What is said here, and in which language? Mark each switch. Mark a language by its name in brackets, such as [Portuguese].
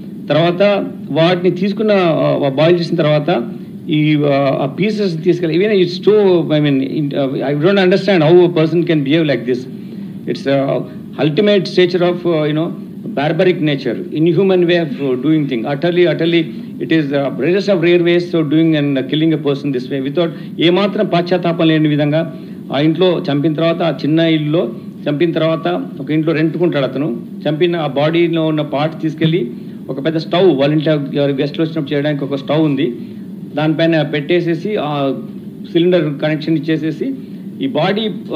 [Telugu] తర్వాత వాటిని తీసుకున్న బాయిల్ చేసిన తర్వాత ఈ ఆ పీసెస్ తీసుకెళ్ళి [English] Even it's too I don't understand how a person can behave like this. It's ultimate stature of barbaric nature, inhuman way of doing things. Utterly it is rarest of rare ways of doing and killing a person this way without [Telugu] ఏమాత్రం పాశ్చాత్తాపం లేని విధంగా. ఆ ఇంట్లో చంపిన తర్వాత, ఆ చిన్న ఇల్లులో చంపిన తర్వాత ఒక ఇంట్లో రెంట్కుంటాడు అతను. చంపిన ఆ బాడీలో ఉన్న పార్ట్ తీసుకెళ్ళి ఒక పెద్ద స్టవ్, వాళ్ళ ఇంట్లో గెస్ట్లు వచ్చినప్పుడు చేయడానికి ఒక స్టవ్ ఉంది, దానిపైన పెట్టేసేసి ఆ సిలిండర్ కనెక్షన్ ఇచ్చేసేసి ఈ బాడీ